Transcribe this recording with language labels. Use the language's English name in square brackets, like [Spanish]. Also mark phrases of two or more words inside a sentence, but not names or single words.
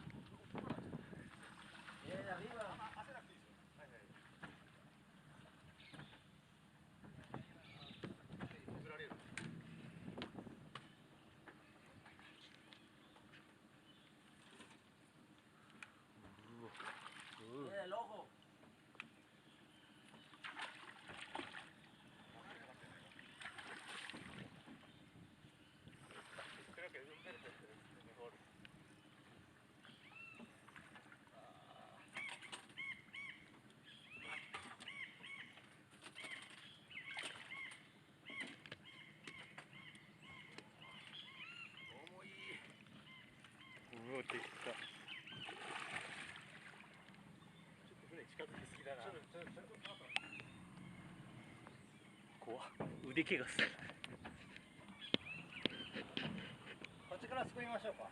[Japanese] 今焦らなくていいですよ。はいはい。振られる。ロゴ。 [Spanish] Creo que es un verde mejor. Muy. [Japanese] うわでかっ。ちょっと船近づきすぎだな。怖っ。腕怪我する。こっちからすくいましょうか。